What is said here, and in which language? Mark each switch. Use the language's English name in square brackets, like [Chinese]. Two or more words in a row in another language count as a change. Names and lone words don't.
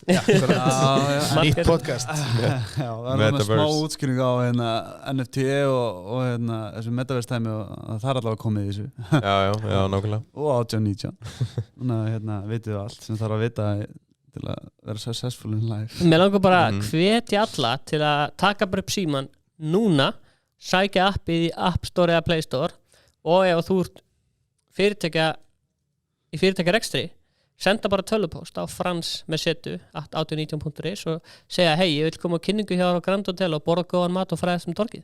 [Icelandic] nýtt podcast það er smá útskýring á NFT og þessu metaverse-tæmi og það er allavega komið í þessu já, nákvæmlega og 18-19 þannig að vitið við allt sem þarf að vita til að vera [English] successful in life. [Icelandic] Mér langar bara að hvetja alla til að taka bara upp síman núna, sækja appið í App Store eða Play Store og ef þú ert fyrirtækjarekstri, senda bara tölvupóst á frans@audio19.is og segja hei, ég vil koma á kynningu hjá á Grand Hotel og borða góðan mat og fræðast torgið.